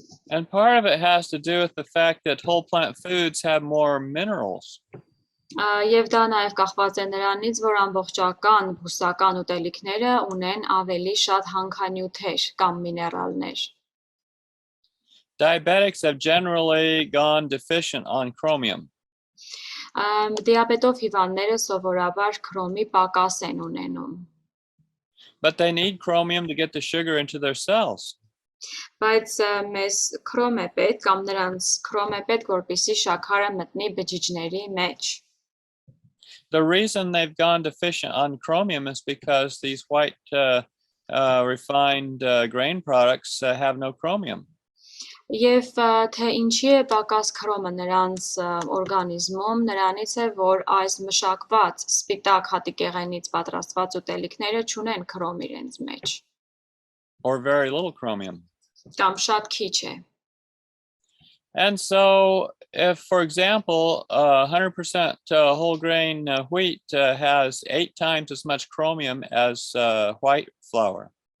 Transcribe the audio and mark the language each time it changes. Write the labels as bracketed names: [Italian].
[English] And part of it has to do with the fact that whole plant foods have more minerals. [Armenian] Եվ դա նաև կախված է նրանից, որ ամբողջական բուսական ուտելիքները ունեն ավելի շատ հանքանյութեր կամ միներալներ։ [English] Diabetics have generally gone deficient on chromium. [Armenian] Դիաբետով հիվանդները սովորաբար քրոմի պակաս են ունենում։ [English] But they need chromium to get the sugar into their cells. [Armenian] Բայց մեզ քրոմ է պետք կամ նրանց քրոմ է պետք, որպեսզի շաքարը մտնի բջիջների մեջ։ [English] The reason they've gone deficient on chromium is because these white refined grain products have no chromium. [Armenian] Եվ թե ինչի է պակաս քրոմը նրանց օրգանիզմում, նրանից է, որ այս մշակված սպիտակ հատիկեղենից պատրաստված ուտելիքները չունեն քրոմ իրենց մեջ։ [English] Or very little chromium. [Armenian] Կամ շատ քիչ է։ [English] And so, if, for example, 100% whole grain wheat has 8 times as much chromium as white flour.